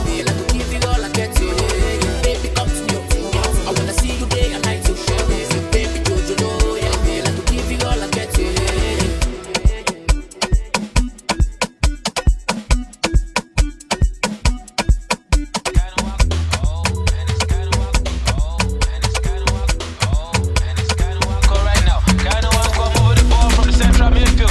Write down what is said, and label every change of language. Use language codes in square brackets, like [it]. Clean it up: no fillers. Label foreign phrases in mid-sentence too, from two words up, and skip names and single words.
[en] Girl, I will give you all I get to, yeah, yeah. Baby, come to me, I wanna see you day and night, so share, baby, baby, Jojo, yeah. Girl, I will give you all I get to, yeah, yeah. Right now, kinda want to come over the ball from the central midfield.